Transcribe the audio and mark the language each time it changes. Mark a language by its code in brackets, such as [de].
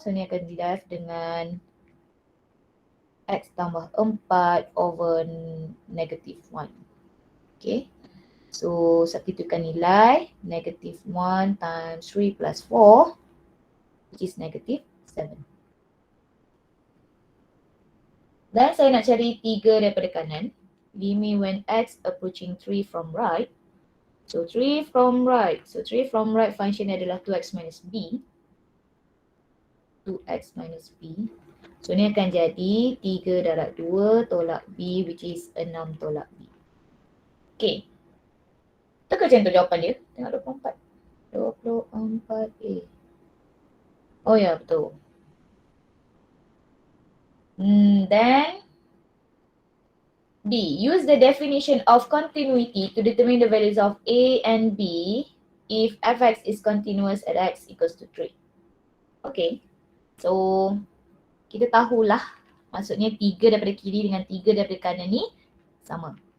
[ms] So ni akan di left dengan x tambah 4 over negative 1. [en] Okay. So substitutekan nilai negative 1 times 3 plus 4 which is negative 7. [ms] Dan saya nak cari 3 daripada kanan. [en] Limit when x approaching 3 from right. So 3 from right. So 3 from right function adalah 2x minus b. [ms] 2x minus b. So ni akan jadi 3 darab 2 tolak b [en] which is [ms] 6 tolak b. Okay. Betul ke macam tu jawapan dia? Tengok 24. 24A. Oh ya, betul. [en] Then D. Use the definition of continuity to determine the values of A and B if fx is continuous at x equals to 3. Okay. [ms] So, kita tahulah maksudnya 3 daripada kiri dengan 3 daripada kanan ni sama.